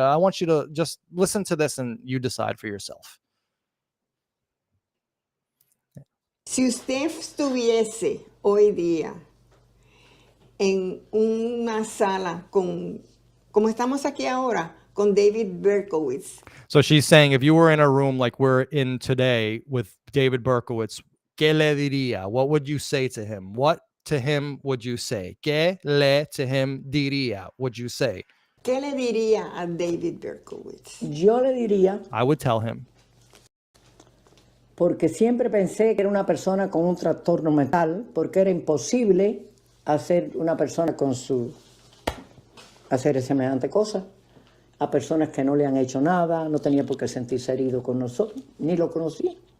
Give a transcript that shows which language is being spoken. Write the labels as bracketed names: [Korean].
[English] I want you to just listen to this and you decide for yourself. [Spanish] Si usted estuviese hoy día en una sala como estamos aquí ahora, con David Berkowitz. [English] So she's saying, if you were in a room like we're in today with David Berkowitz, [Spanish] ¿qué le diría? [English] What would you say to him? What to him would you say? [Spanish] ¿Qué le [English] to him [Spanish] diría? [English] Would you say? [Spanish] ¿Qué le diría a David Berkowitz? Yo le diría, [English] I would tell him. [Spanish] porque siempre pensé que era una persona con un trastorno mental, porque era imposible hacer una persona hacer semejante cosa a personas que no le han hecho nada, no tenía por qué sentirse herido con nosotros, ni lo conocía.